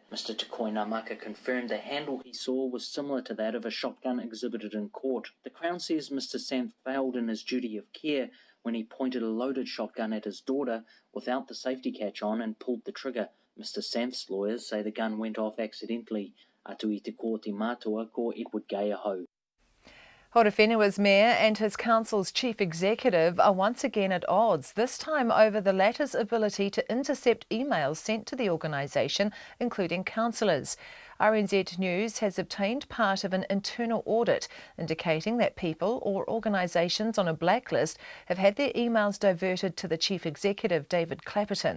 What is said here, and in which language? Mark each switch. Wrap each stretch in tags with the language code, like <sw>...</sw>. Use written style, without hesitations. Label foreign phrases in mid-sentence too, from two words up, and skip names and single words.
<en>Mr Tukoinamaka confirmed the handle he saw was similar to that of a shotgun exhibited in court. The Crown says Mr Sanft failed in his duty of care when he pointed a loaded shotgun at his daughter without the safety catch on and pulled the trigger. Mr Sanft's lawyers say the gun went off accidentally.</en> <mi>Atu i te kōti mātua ko Edward Gay aho.</mi> <en>Horowhenua's mayor and his council's chief executive are once again at odds, this time over the latter's ability to intercept emails sent to the organisation, including councillors. RNZ News has obtained part of an internal audit indicating that people or organisations on a blacklist have had their emails diverted to the chief executive, David Clapperton.</en>